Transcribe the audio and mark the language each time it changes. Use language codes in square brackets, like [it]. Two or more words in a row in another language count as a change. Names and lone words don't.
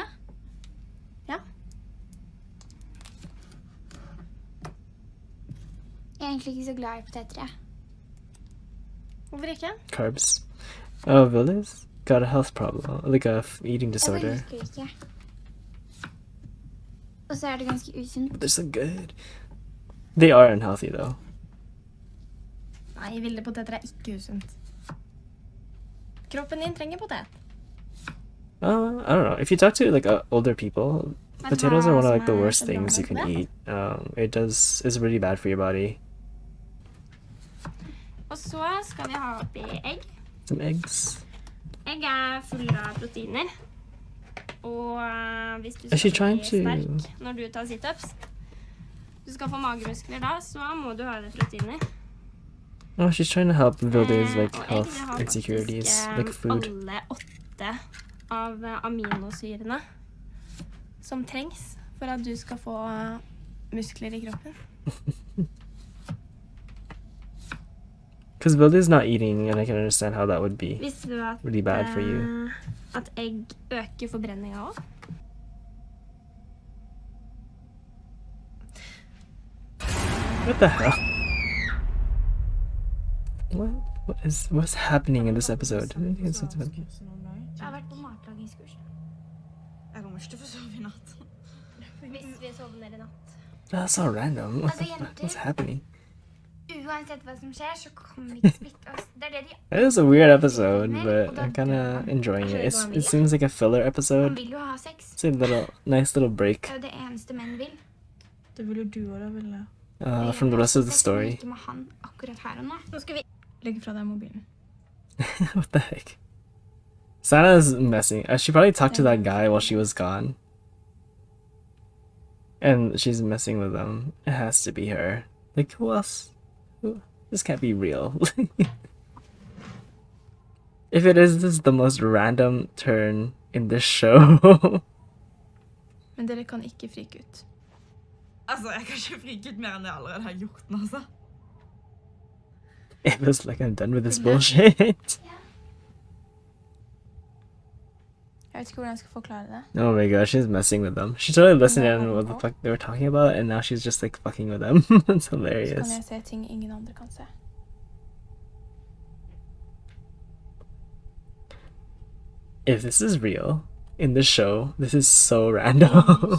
[no] Ja. Jeg egentlig ikke så glad I poteter, jeg. Hvorfor ikke? [en] Carbs. Oh, Vilda's got a health problem, like a eating [no] Jeg [en] disorder. [no] bare liker ikke. Og så det ganske usunt. [en] But they're so good. They are unhealthy though. [no] Nei, ville poteter ikke usunt. Kroppen din trenger potet. [en] I don't know. If you talk to like older people, [no] Men [en] potatoes are [no] hva [en] one of [no] som [en] like the worst [no] så [en] things you [no] dårlig [en] can [no] med [en] eat. It's really bad for your body. [no] Og så skal vi ha oppi egg. [en] Some eggs. [no] Egg full av proteiner. Og hvis du [en] Is she [no] skal bli [en] trying to- [no] sterk når du tar sit-ups, du skal få magemuskler da, så må du ha det proteiner. [en] Oh, she's trying to help Vilda's like [no] Og egg, [en] health [no] det har [en] insecurities, [no] faktisk, [en] like food. [no] alle 8 av aminosyrene som trengs for at du skal få muskler I kroppen. [en] Because Vilda's not eating, and I can understand how that would be [no] Visste du at, [en] really bad for you. [no] At egg øker forbrenninga også? [en] What the hell? What's happening in this episode? [no] Jeg har vært på matlagingskurs. Jeg kommer ikke til å få sove I natt. Hvis vi sovner I natt. [en] That's so random. [no] Altså, jenter, [en] What's happening? [no] uansett hva som skjer, så kommer vi til å splitte oss. Det det de [en] It is a weird episode, but I'm kind of enjoying it. It seems like a filler [no] Han [en] episode. [no] vil jo ha sex. [en] It's a nice little break [no] Det det eneste menn vil. Det vil jo du også, Vilde. [en] from the rest of the story. [no] Ikke med han akkurat her og nå. Nå skal vi Legg fra deg mobilen. [en] What the heck? Sana's messing. She probably talked to that guy while she was gone. And she's messing with them. It has to be her. Like, who else? This can't be real. If it is, this is the most random turn in this show. [no] Men dere kan ikke frike ut. Altså, jeg kan ikke frike ut mer enn jeg allerede har gjort den, altså. [en] It was like, I'm done with this bullshit. [no] Jeg vet ikke hvordan jeg skal forklare det. [en] Oh my god, she's messing with them. She totally listened in what the fuck they were talking about, and now she's just like fucking with them. It's [no] Så kan [en] hilarious. [no] jeg se ting ingen andre kan se. [en] If this is real, in the show, this is so random.